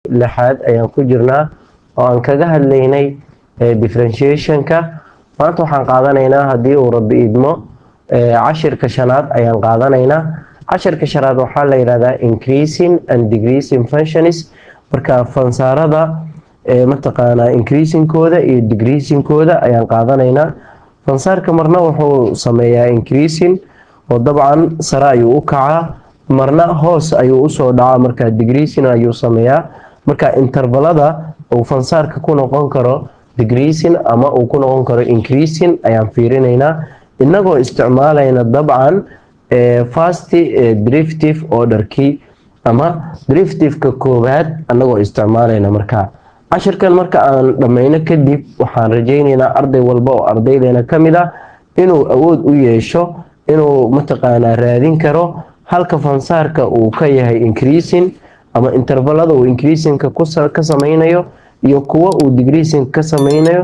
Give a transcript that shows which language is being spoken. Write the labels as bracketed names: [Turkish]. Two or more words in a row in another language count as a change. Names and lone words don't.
[Somali] lixaad ayaan ku jirnaa oo aan kaga hadlaynay differentiation-ka. maanta waxaan qaadanaynaa haddii uu rabbi idmo cashirka shanaad ayaan qaadanaynaa. cashirka shanaad waxaa la yidhahdaa [English] increasing and decreasing functions. [Somali] marka fansaarada mataqaanaa increasingkooda iyo decreasingkooda ayaan qaadanaynaa. fansaarka marna wuxuu sameeyaa increasing oo dabcan sare ayuu u kacaa, marna hoos ayuu usoo dhacaa, marka decreasing ayuu sameeyaa. marka intervalada uu fansaarka ku noqon karo decreasing ama uu ku noqon karo increasing ayaan fiirinaynaa inagoo isticmaalayna dabcan [English] first derivative [Somali] order-kii ama derivative-ka koowaad anagoo isticmaalayna. marka cashirkan marka aan dhammayno kadib waxaan rajaynaynaa arday walba oo ardaydeena ka mid ah inuu awood u yeesho inuu mataqaanaa raadin karo halka fansaarka uu ka yahay increasing ama intervalada uu increasingka ka samaynayo iyo kuwa uu decreasing ka samaynayo.